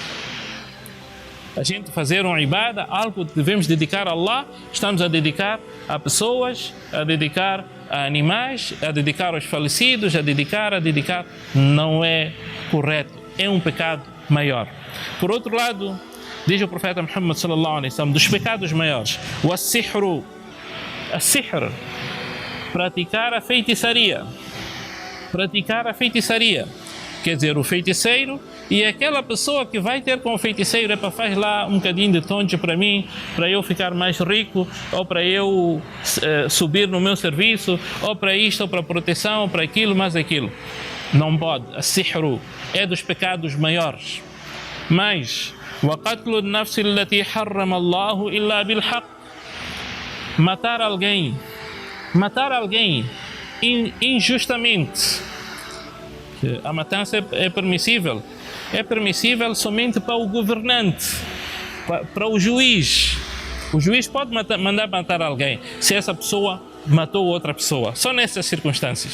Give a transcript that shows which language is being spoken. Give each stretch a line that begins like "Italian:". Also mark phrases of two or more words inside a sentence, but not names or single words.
Portuguese: A gente fazer uma ibadah, algo que devemos dedicar a Allah, estamos a dedicar a pessoas, a dedicar a animais, a dedicar aos falecidos, a dedicar, não é correto, é um pecado maior. Por outro lado, diz o profeta Muhammad
Arabic: صلى الله عليه وسلم,
Portuguese: dos pecados maiores, o as-sihru, praticar a feitiçaria, quer dizer, o feiticeiro e aquela pessoa que vai ter com o feiticeiro, faz lá um bocadinho de tonte para mim, para eu ficar mais rico, ou para eu subir no meu serviço, ou para isto, ou para proteção, ou para aquilo, mais aquilo. Não pode. As-sihru é dos pecados maiores.
Arabic: Mas وَقَتْلُ النَّفْسِ الَّتِي حَرَّمَ اللَّهُ إِلَّا بِالْحَقِّ,
Portuguese: matar alguém injustamente. A matança é permissível somente para o governante, para o juiz. O juiz pode mandar matar alguém se essa pessoa matou outra pessoa, só nessas circunstâncias.